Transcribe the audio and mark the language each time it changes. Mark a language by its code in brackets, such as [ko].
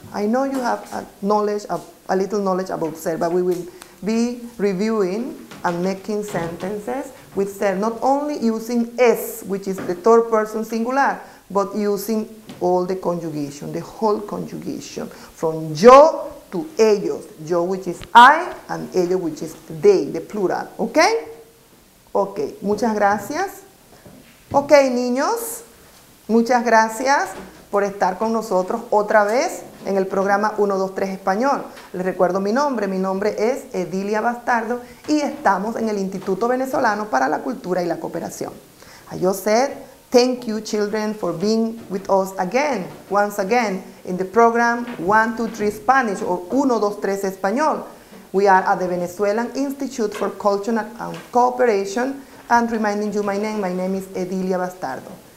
[en] I know you have a little knowledge about ser, but we will be reviewing and making sentences with ser, not only using es, which is the third person singular, but using all the conjugation, the whole conjugation, from yo to ellos. Yo, which is I, and ellos, which is they, the plural. Okay? Okay, [es] muchas gracias. Ok, niños, muchas gracias por estar con nosotros otra vez en el programa 1, 2, 3 Español. Les recuerdo mi nombre es Edilia Bastardo y estamos en el Instituto Venezolano para la Cultura y la Cooperación. [en] I just said, thank you children for being with us again, once again, in the program 1, 2, 3 Spanish or 1, 2, 3 Español. We are at the Venezuelan Institute for Culture and Cooperation, and reminding you my name is Edilia Bastardo.